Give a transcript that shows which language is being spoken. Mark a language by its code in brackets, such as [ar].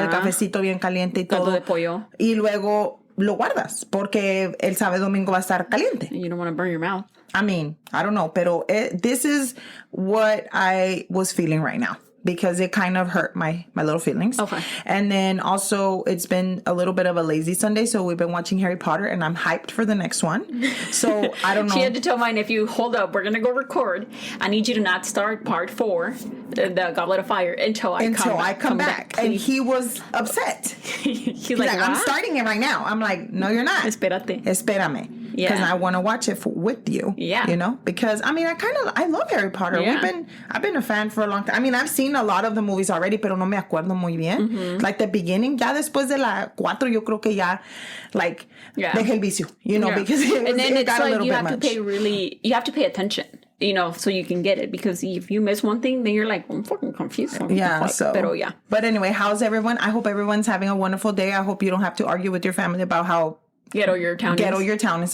[es] El cafecito bien caliente y todo. Caldo de pollo. Y luego lo guardas porque el sábado domingo va a estar caliente. [en] You don't want to burn your mouth. I mean, I don't know, [es] pero [en] this is what I was feeling right now. because it kind of hurt my little feelings. Okay. And then also it's been a little bit of a lazy Sunday, so we've been watching Harry Potter, and I'm hyped for the next one. So I don't know. She had to tell my nephew, hold up, we're going to go record. I need you to not start part 4, the Goblet of Fire, until I come back. And he was upset. He's like, I'm starting it right now. I'm like, no, you're not. [es] Espérame. [en] Yeah. Because I want to watch it with you. Yeah. You know? Because, I mean, I love Harry Potter. Yeah. I've been a fan for a long time. I mean, I've seen a lot of the movies already, [es] pero no me acuerdo muy bien. [en] Mm-hmm. Like the beginning, [es] ya después de la 4, yo creo que ya, [en] like, [es] dejé el vicio. [en] You know, because it got a little bit much. You have to pay attention. You know, so you can get it. Because if you miss one thing, then you're like, I'm fucking confused. Yeah, [es] Pero [en] But anyway, how's everyone? I hope everyone's having a wonderful day. I hope you don't have to argue with your family about how ghetto your town is